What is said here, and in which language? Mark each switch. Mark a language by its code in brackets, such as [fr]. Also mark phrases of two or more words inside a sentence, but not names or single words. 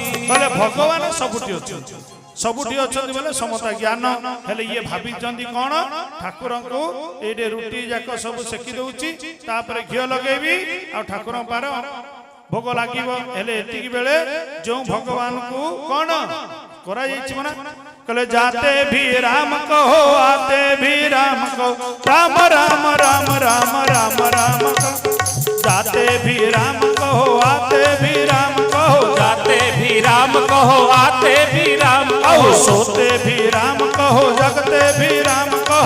[or] କହିଲେ ଭଗବାନ ସବୁଠି ଅଛନ୍ତି, ସବୁଠି ଅଛନ୍ତି ବୋଲେ ସମତା ଜ୍ଞାନ। ହେଲେ ଇଏ ଭାବିଛନ୍ତି କଣ, ଠାକୁରଙ୍କୁ ଏଇଠି ରୁଟି ଯାକ ସବୁ ସେକି ଦଉଛି, ତାପରେ ଘିଅ ଲଗେଇବି ଆଉ ଠାକୁରଙ୍କ ପାର ଭୋଗ ଲାଗିବ। ହେଲେ ଏତିକି ବେଳେ ଯୋଉ ଭଗବାନଙ୍କୁ କଣ କରାଯାଇଛି ମାନେ [hi] कहले जाते भी राम कहो आते भी राम कहो, राम राम राम राम राम राम कहो, जाते भी राम कहो आते भी राम कहो, जाते भी राम कहो आते भी राम कहो, सोते भी राम कहो जगते भी राम कहो,